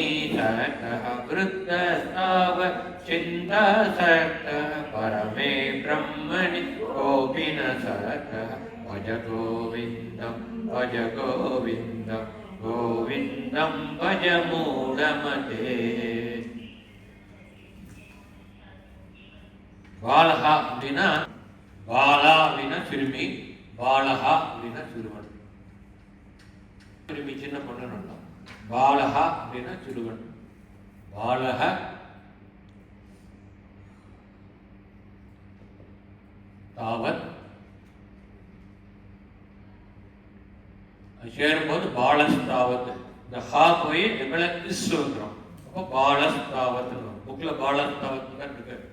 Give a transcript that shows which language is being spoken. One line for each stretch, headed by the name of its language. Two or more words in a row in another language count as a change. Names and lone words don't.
Sanskrit: सत्तः वृद्धस्तावत् चिन्ता सत्तः परमे ब्रह्मणि कोऽपि न सत्तः भज गोविन्दं भज गोविन्दं गोविन्दं भज मूढमते.
Tamil: பாலஹா அப்படின்னா பாலா அப்படின்னா சிறுமி, பாலஹா அப்படின்னா சிறுவன். சிறுமி சின்ன பொண்ணு. பாலஹா அப்படின்னா சிறுவன்.
Sanskrit: बालः तावत्
Tamil: சேரும்போது பாலஸ்தாவத், இந்த ஹா போய் எவ்வளோ இஸ் வந்துடும். அப்போ பாலஸ்தாவத், புக்ல பாலஸ்தாவத் தான் இருக்கு.